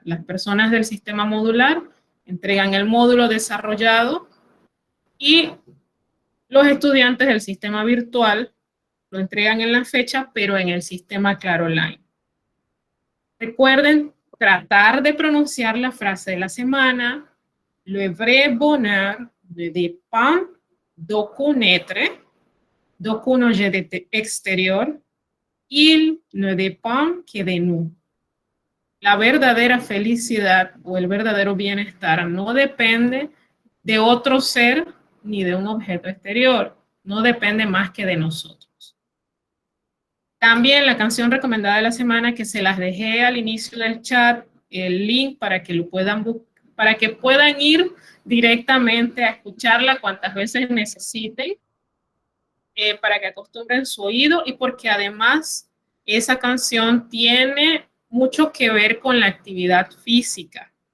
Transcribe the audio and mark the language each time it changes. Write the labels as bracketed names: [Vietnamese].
[Spanish] Las personas del sistema modular entregan el módulo desarrollado y los estudiantes del sistema virtual lo entregan en la fecha, pero en el sistema Claro Online. Recuerden tratar de pronunciar la frase de la semana. [French] Le vrai bonheur ne dépend d'aucun être, d'aucun objet exterior. Il ne dépend que de nous. [Spanish] La verdadera felicidad o el verdadero bienestar no depende de otro ser ni de un objeto exterior. No depende más que de nosotros. También la canción recomendada de la semana, que se las dejé al inicio del chat, el link para que lo puedan para que puedan ir directamente a escucharla cuantas veces necesiten, para que acostumbren su oído y porque además esa canción tiene mucho que ver con la actividad física.